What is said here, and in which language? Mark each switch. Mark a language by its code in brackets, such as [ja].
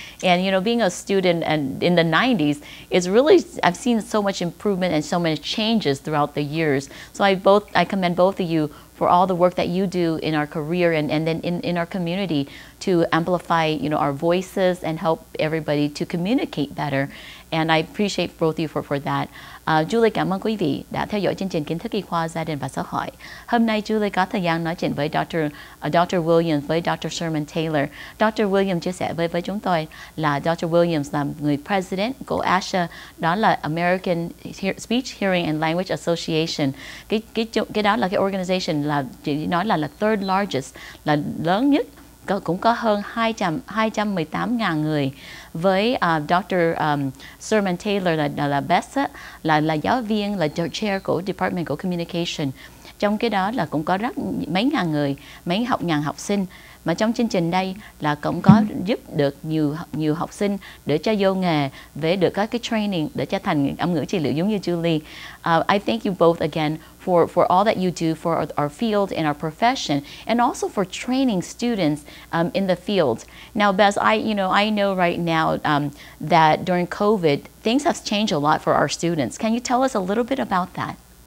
[en] And, being a student and in the 90s, I've seen so much improvement and so many changes throughout the years. So I commend both of you for all the work that you do in our career and then in our community to amplify, our voices and help everybody to communicate better. And I appreciate both of you for that. [vi] Julie cảm ơn quý vị đã theo dõi chương trình Kiến thức Y Khoa, Gia đình và Xã hội. Hôm nay Julie có thời gian nói chuyện với Dr. Williams, với Dr. Taylor. Dr. Williams chia sẻ với chúng tôi là Dr. Williams là người president của ASHA, đó là American Speech, Hearing and Language Association. Cái đó là cái organization là chỉ nói là [en] third largest, [vi] là lớn nhất. Cũng có hơn 218.000 người. Với Dr. Taylor là Bess, là giáo viên, là chair của Department của Communication. Trong cái đó là cũng có mấy ngàn người, mấy ngàn học sinh. Mà trong chương trình đây là cũng có giúp được nhiều học sinh để cho vô nghề, để được các cái training để cho thành âm ngữ trị liệu giống như Julie. [en] I thank you both again for all that you do for our field and our profession, and also for training students in the field. Now, Bess, I know right now that during COVID, things have changed a lot for our students. Can you tell us a little bit about that?